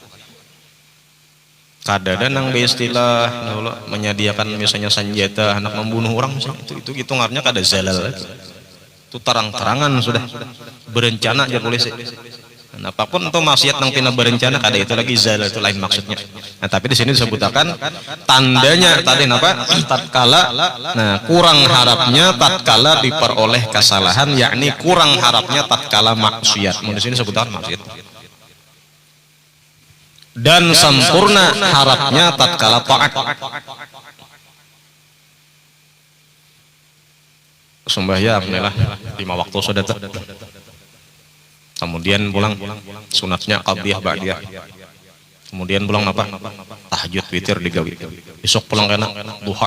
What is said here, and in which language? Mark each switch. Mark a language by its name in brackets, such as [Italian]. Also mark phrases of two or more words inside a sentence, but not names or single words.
[Banjar] Kadada nang beristilah menyediakan misalnya senjata anak membunuh orang misalnya, itu hitungannya kada zalal. [Indonesian] Itu terang-terangan sudah berencana aja polisi. [Banjar] Nah, apapun itu maksiat nang tina berencana kada itu lagi zalal, itu lain maksudnya. [Indonesian] Nah, tapi di sini disebutkan tandanya tadi apa? Tatkala kurang harapnya tatkala diperoleh kesalahan, yakni kurang harapnya tatkala maksiat. Di sini disebutkan maksiat. Dan sempurna harapnya tatkala taat. Sembahyang inilah 5 waktu sudah. [Banjar] Kemudian pulang sunatnya qabliyah ba'diyah. Kemudian pulang apa? Tahajud witir digawi. Besok pulang kena duha.